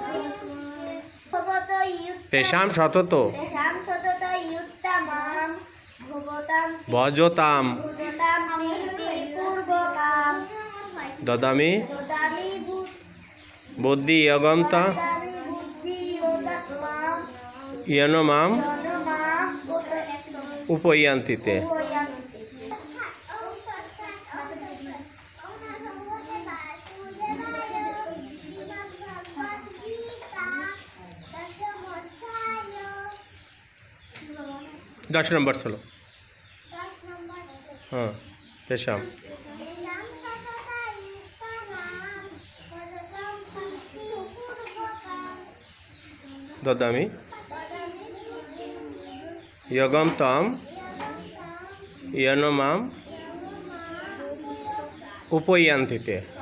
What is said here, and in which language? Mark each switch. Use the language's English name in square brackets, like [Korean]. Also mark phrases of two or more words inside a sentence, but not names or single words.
[Sanskrit] তেষাম সতত ভজতাম দদামি বুদ্ধি যোগম তম ইয়ন মাম উপয়ান্তি তে। [Hindi] दस नंबर चलो। [Sanskrit] हाँ तेषाम ददामि योगम तम इयन माम उपयान्ति ते।